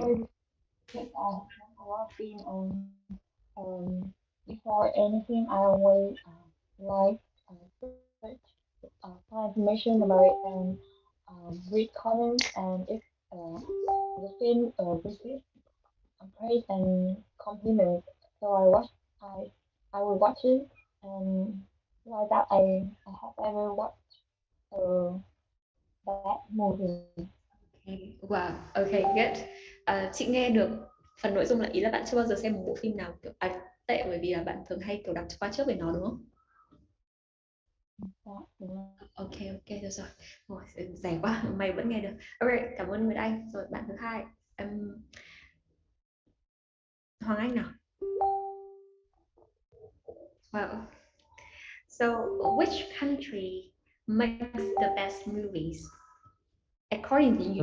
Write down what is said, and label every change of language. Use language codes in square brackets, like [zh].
[en] sorry because I have watched a lot of film before anything I always like search find information about it and read comments and if the film receives praise and compliments. So I I will watch it and like that I have ever watched that movie. Okay. Wow. Okay, good. [vi] Chị nghe được phần nội dung là ý là bạn chưa bao giờ xem một bộ phim nào kiểu tệ, bởi vì là bạn thường hay kiểu đọc qua trước về nó đúng không? Dạ, đúng rồi. Ok, ok, được rồi. Ôi, dài quá, mày vẫn nghe được. Alright, cảm ơn Nguyệt Anh. Rồi bạn thứ hai, Hoàng Anh nào. [en] Well, so which country makes the best movies according to you?